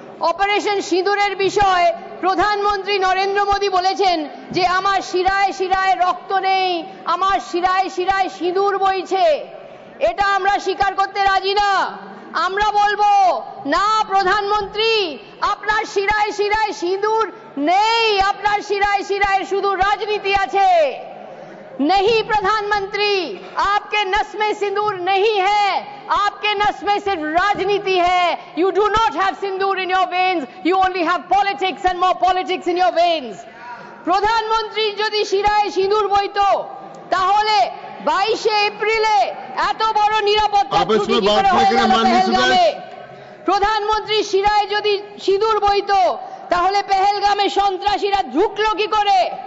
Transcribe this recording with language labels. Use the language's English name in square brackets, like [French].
[Bangla] Operation সিঁদুরের বিষয়ে প্রধানমন্ত্রী নরেন্দ্র মোদী বলেছেন যে আমার শিরায় শিরায় রক্ত নেই, আমার শিরায় শিরায় সিঁদুর বইছে। এটা আমরা স্বীকার করতে রাজি না। আমরা বলবো না প্রধানমন্ত্রী, আপনার শিরায় শিরায় সিঁদুর নেই, আপনার শিরায় শিরায় শুধু রাজনীতি আছে। [Hindi] नहीं प्रधानमंत्री, आपके नस में सिंदूर नहीं है, आपके नस में सिर्फ राजनीति है। [English] You do not have sindoor in your veins, you only have politics and more politics in your veins. [Bangla] প্রধানমন্ত্রী যদি শিরায় সিঁদুর বইতো তাহলে 22 এপ্রিলে এত বড় নিরাপত্তা ত্রুটি কি করে হয়ে গেল পেহেলগামে? প্রধানমন্ত্রী শিরায় যদি সিঁদুর বইতো তাহলে পেহেলগামে সন্ত্রাসীরা ঢুকলো কি করে?